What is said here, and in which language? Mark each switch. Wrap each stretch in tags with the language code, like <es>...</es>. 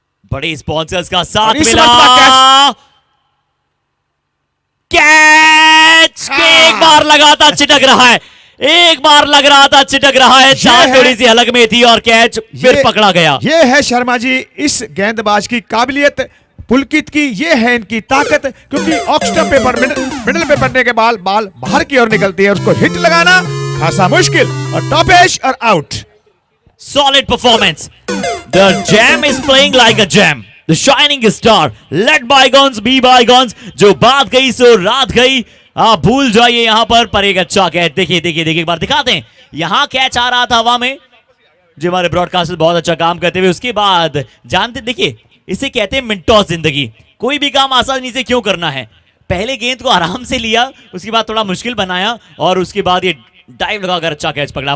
<hi>बड़े स्पॉन्सर्स का साथ मिला, कैच एक बार लगातार चिटक रहा है, एक बार लग रहा था चिटक रहा है, चार थोड़ी सी हलक में थी और कैच फिर पकड़ा गया। ये है शर्मा जी इस गेंदबाज की काबिलियत, पुलकित की ये है इनकी ताकत, क्योंकि ऑक्स्टम पे मिडल पे पड़ने के बाद बॉल बाहर की ओर निकलती है, उसको हिट लगाना खासा मुश्किल, और टॉप एज और out.</hi> <en>Solid performance. The jam is playing like a jam. The shining star. Let bygones be bygones.</en> <hi>जो बात गई सो रात गई, आप भूल जाइए यहां पर एक अच्छा कैच। देखिए देखिए देखिए, एक बार दिखाते हैं, यहां कैच आ रहा था हवा में, जो हमारे ब्रॉडकास्टर बहुत अच्छा काम करते हुए, उसके बाद जानते, देखिए इसे कहते हैं मिनटोस जिंदगी। कोई भी काम आसानी से क्यों करना है, पहले गेंद को आराम से लिया, उसके बाद थोड़ा मुश्किल बनाया, और उसके बाद ये डाइव लगाकर अच्छा कैच पकड़ा।</hi>